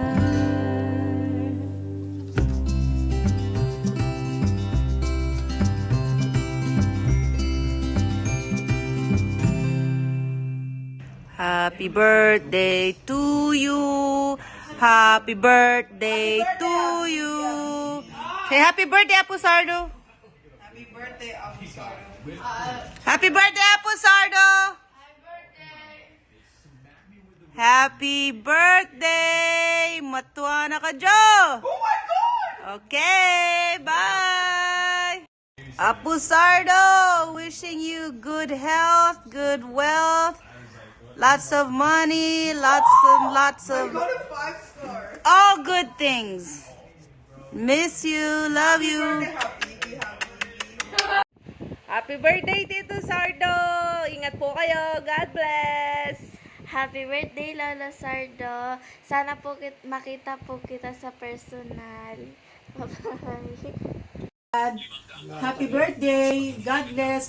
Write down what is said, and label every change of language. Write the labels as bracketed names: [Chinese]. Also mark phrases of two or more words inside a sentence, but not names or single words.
[English] Happy birthday to you. Happy birthday to you. Say happy birthday, Apo Sardo. Happy birthday, Apo Sardo. Happy birthday, Apo Sardo. Happy birthday. [Filipino] Matuwa na ka, [English] Jo. Oh my God. Okay, bye. Apo Sardo, wishing you good health, good wealth. Lots of money, lots of all good things. Miss you, love you. Happy birthday, Tito Sardo! [Filipino] Ingat po kayo. [English] God bless! Happy birthday, [Filipino] Lola Sardo. Sana po makita po kita sa personal. [English] Bye-bye. Happy birthday! God bless!